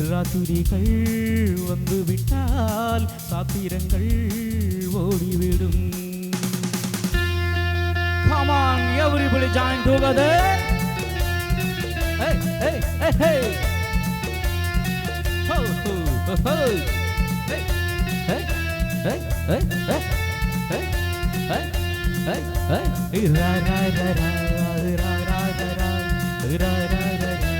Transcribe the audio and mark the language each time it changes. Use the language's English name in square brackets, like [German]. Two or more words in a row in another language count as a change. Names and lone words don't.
[Tamil] ராத்திரிகள் வந்துவிட்டால் சாத்திரங்கள் ஓடிவிடும். [English] Come on, everybody join together. Hey, hey, hey, hey. Ho, ho, ho, ho. Hey, hey, hey, hey, hey, hey, hey, hey, hey. Ra, ra, ra, ra, ra, ra, ra, ra, ra, ra, ra, ra.